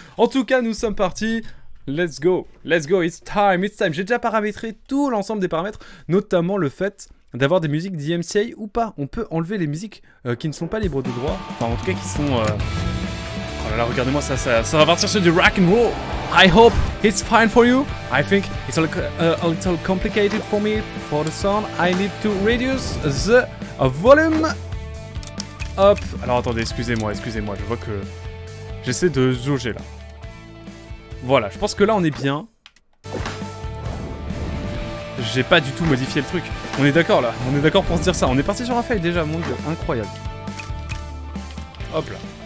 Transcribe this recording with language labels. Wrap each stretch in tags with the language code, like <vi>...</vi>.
<fr>En tout cas, nous sommes partis.</fr> <en>Let's go, it's time.</en> <fr>J'ai déjà paramétré tout l'ensemble des paramètres, notamment le fait d'avoir des musiques DMCA ou pas. On peut enlever les musiques qui ne sont pas libres de droit, enfin en tout cas qui sont... Oh là là, regardez-moi ça va partir sur du rock and roll.</fr> <en>I hope it's fine for you. I think it's a little complicated for me for the sound. I need to reduce the volume. Hop.</en> <fr>Alors attendez, excusez-moi, je vois que j'essaie de jauger là. Voilà, je pense que là on est bien. J'ai pas du tout modifié le truc. On est d'accord là, on est d'accord pour se dire ça. On est parti sur un fail déjà, mon dieu, incroyable. Hop là.</fr>